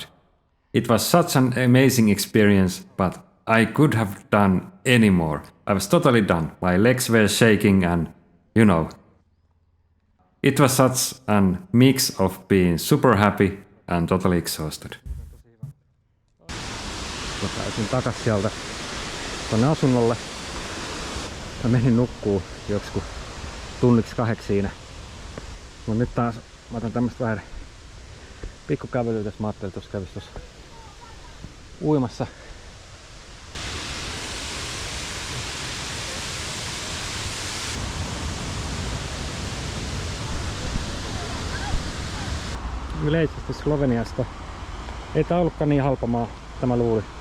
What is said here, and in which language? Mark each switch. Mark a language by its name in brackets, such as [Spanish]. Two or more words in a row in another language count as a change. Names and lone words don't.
[English] It was such an amazing experience, but I could have done any more. I was totally done. My legs were shaking and, you know. It was such a mix of being super happy and totally exhausted. [Finnish] Mä pääsin takas sieltä tonne asunnolle. Mä menin nukkuu joksikin tunniksi 2 siinä. Mut nyt taas mä otan tämmöstä vähän pikkukävelyä tässä. Mä ajattelin, että kävis tossa uimassa. Yleisesti Sloveniasta ei tää ollutkaan niin halpa maa, tämä luuli.